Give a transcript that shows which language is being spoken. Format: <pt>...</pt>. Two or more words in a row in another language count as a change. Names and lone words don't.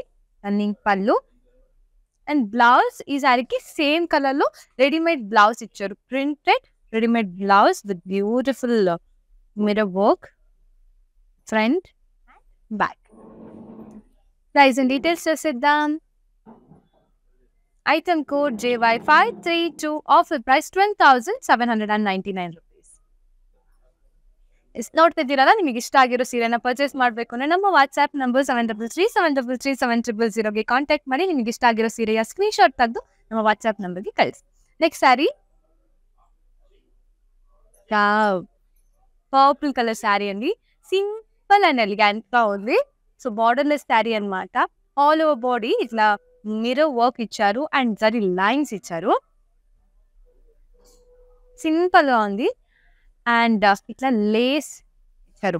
<te>రన్నింగ్ పళ్ళు</te> <en>and blouse</en> <te>ఈ శారీకి</te> <en>same colour</en> <te>లో</te> <en>readymade blouse</en> <te>ఇచ్చారు.</te> <en>printed readymade blouse with beautiful mirror work front back. price and details</en> <te>చూసేద్దాం.</te> <en>Item code JY532, offer price 12,799 rupees.</en> <kn>ನೋಡ್ತಿದ್ದೀರಲ್ಲ, ನಿಮಗೆ ಇಷ್ಟ ಆಗಿರೋ ಸೀರೆನ ಪರ್ಚೇಸ್ ಮಾಡಬೇಕು ಅಂದರೆ ನಮ್ಮ ವಾಟ್ಸ್ಆ್ಯಪ್ ನಂಬರ್ 7337337000ಗೆ ಕಾಂಟ್ಯಾಕ್ಟ್ ಮಾಡಿ ನಿಮಗೆ ಇಷ್ಟ ಆಗಿರೋ ಸೀರೆಯ ಸ್ಕ್ರೀನ್ಶಾಟ್ ತೆಗೆದು ನಮ್ಮ ವಾಟ್ಸ್ಆ್ಯಪ್ ನಂಬರ್ಗೆ ಕಳಿಸಿ.</kn> <en>next saree purple colour saree అండి. simple and elegantగా</en> <te>ఉంది. సో</te> <en>borderless saree</en> <te>అనమాట.</te> <en>all over body</en> <te>ఇట్లా</te> <en>mirror work</en> <te>ఇచ్చారు</te> <en>and zari lines</en> <te>ఇచ్చారు. సింపుల్గా ఉంది అండ్ ఇట్లా లేస్ ఇచ్చారు.</te>